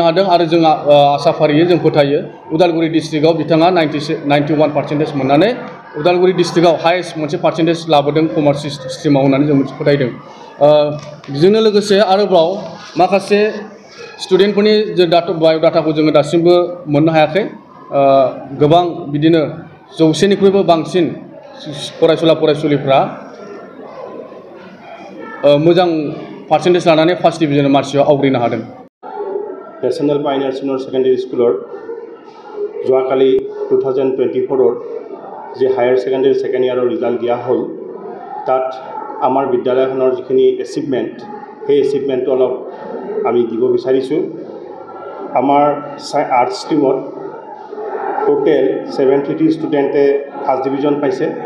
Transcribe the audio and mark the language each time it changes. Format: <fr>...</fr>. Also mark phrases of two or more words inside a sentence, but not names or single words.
<brx>हादों आरो जों आसा फारियो जों फोथायो उदालगुरि डिस्ट्रिक्टआव बिथाङा 91% मोननानै उदालगुरि डिस्ट्रिक्टआव हाइस्ट मोनसे पार्सेन्टेज लाबोदों कमार्स स्ट्रिमाव होननानै जों फोथायदों बेजोंनो लोगोसे आरोबाव माखासे स्टुडेन्टफोरनि जे बाय'डाटाखौ जोङो दासिमबो मोननो हायाखै गोबां बिदिनो 100निख्रुइबो बांसिन फरायसुलिफ्रा मोजां पार्सेन्टेज लानानै</brx> <en>first division marksheet</en> <brx>आवग्रिनो हादों</brx> <as>नेशनेल पायनियार सिनियर सेकेन्डारि स्कुলৰ যোৱাকালি 2024 যে</as> <en>higher secondary second year</en> <as>ৰিজাল্ট দিয়া হ'ল তাত আমাৰ বিদ্যালয়খনৰ যিখিনি এচিভমেণ্ট সেই এচিভমেণ্টটো অলপ আমি দিব বিচাৰিছোঁ আমাৰ আৰ্টছ ষ্ট্ৰীমত টোটেল 73 ষ্টুডেণ্টে</as> <en>first division</en> <as>পাইছে</as>